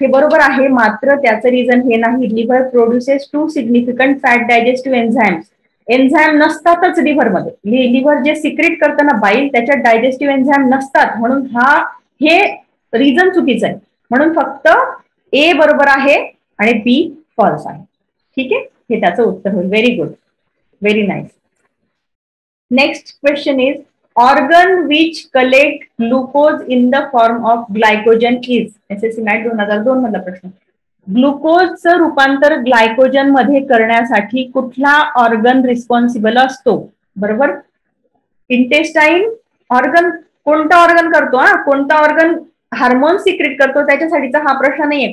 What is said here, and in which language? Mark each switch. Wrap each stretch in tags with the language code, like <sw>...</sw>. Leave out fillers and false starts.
<mr>हे बरोबर आहे, मात्र त्याचं रिझन हे नाही.</mr> <en>Liver produces 2 significant fat digestive enzymes.</en> <mr>Enzyme नसतातच लिव्हरमध्ये. लिव्हर जे सिक्रेट करताना बाईल त्याच्यात डायजेस्टिव्ह एन्झाईम नसतात, म्हणून हे रिझन चुकीचं आहे. म्हणून फक्त ए बरोबर आहे आणि बी फॉल्स आहे, ठीक आहे. हे त्याचं उत्तर होईल.</mr> <en>Very good, very nice. Next question is organ which collect glucose in the form of glycogen is.</en> <mr>SSC mat 2002 मधला प्रश्न. ग्लुकोजचं रूपांतर ग्लायकोजन मध्ये करण्यासाठी कुठला ऑर्गन रिस्पॉन्सिबल असतो, बरोबर. Intestine organ. कोणता ऑर्गन करतो, कोणता ऑर्गन हार्मोन सिक्रेट करतो त्याच्यासाठीचा हा प्रश्न नाहीये.</mr>